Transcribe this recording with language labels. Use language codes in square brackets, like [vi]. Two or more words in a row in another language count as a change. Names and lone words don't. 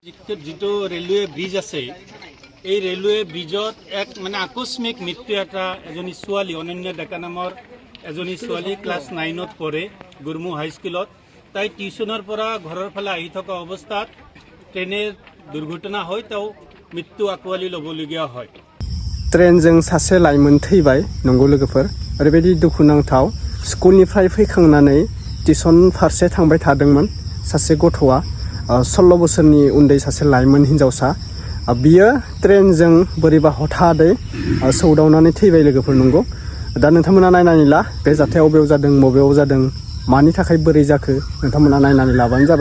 [as] যিটো ৰেলৱে ব্ৰিজ আছে এই ৰেলৱে ব্ৰিজত এক মানে আকস্মিক মৃত্যু এজনী ছোৱালী অনন্য ডেকা নামৰ এজনী ছোৱালী ক্লাছ 9ত পঢ়ে গুৰমু হাইস্কুলত তাই টিউচনৰ পৰা ঘৰৰ ফালে আহি থকা অৱস্থাত ট্ৰেইনৰ দুৰ্ঘটনা হয় তেওঁ মৃত্যু আকোৱালি ল'বলগীয়া হয়। [brx] ट्रेनजों सासे लाइमोन थैबाय नंगौ लोगोफोर ओरैबायदि दुखुनांथाव स्कुलनिफ्राय फैखांनानै टिउसन फारसे थांबाय थादोंमोन सासे गथ'आ 16 बोसोरनि उन्दै सासे लाइमोन हिनजावसा बियो ट्रेनजों बोरैबा हथादै सौदावनानै थैबाय लोगोफोर नंगौ दा नोंथांमोना नायनानै ला बे जाथाया बबेयाव जादों बबेयाव जादों मानि थाखाय बोरै जाखो नोंथांमोना नायनानै लाबानो जाबाय।